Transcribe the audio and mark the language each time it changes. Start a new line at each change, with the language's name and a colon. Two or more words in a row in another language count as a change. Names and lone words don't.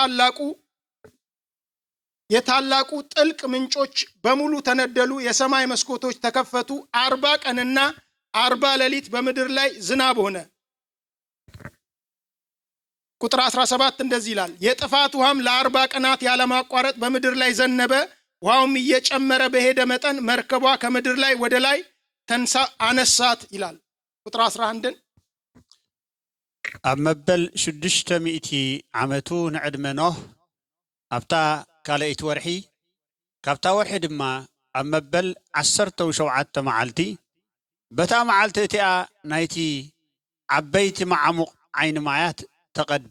Amharic: የታላቁ ጥልቅ ምንጮች በሙሉ ተነደሉ፣ የሰማይ መስኮቶች ተከፈቱ። 40 ቀንና 40 ሌሊት በምድር ላይ ዝናብ ሆነ። ቁጥር 17 እንደዚህ ይላል፣ የጥፋት ውሃም ለ40 ቀናት ያለማቋረጥ በምድር ላይ ዘነበ። ውሃውም እየጨመረ በሄደ መጠን መርከቧ ከምድር ላይ ወደ ላይ አነሳት ይላል። ቁጥር 11
Tigrinya: ኣብ መበል 600 ዓመቱ ንዕድመ ኖህ ኣብታ ካልአይቲ ወርሒ ካብታ ወርሒ ድማ ኣብ መበል 17 መዓልቲ በታ መዓልቲ እቲኣ ናይቲ ዓበይቲ ማዓሙቕ ዓይኒ ማያት ተቐደ፣